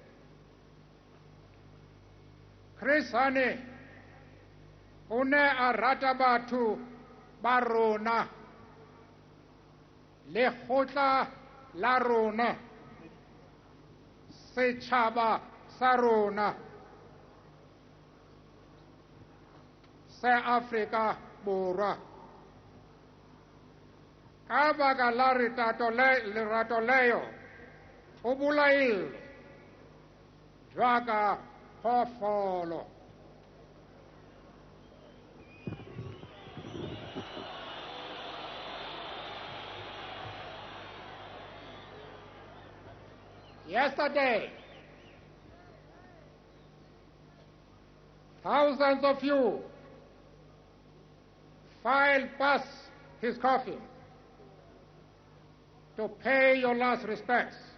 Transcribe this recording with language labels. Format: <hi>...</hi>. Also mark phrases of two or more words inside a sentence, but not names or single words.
<tn>Chris Hani o ne a rata batho ba rona, lekgotla la rona, setšhaba sa rona sa Afrika Borwa. Ka baka la lerato leo o bolailwe jaaka phoofolo.</tn> <en>Yesterday, thousands of you filed past his coffin to pay your last respects.</en>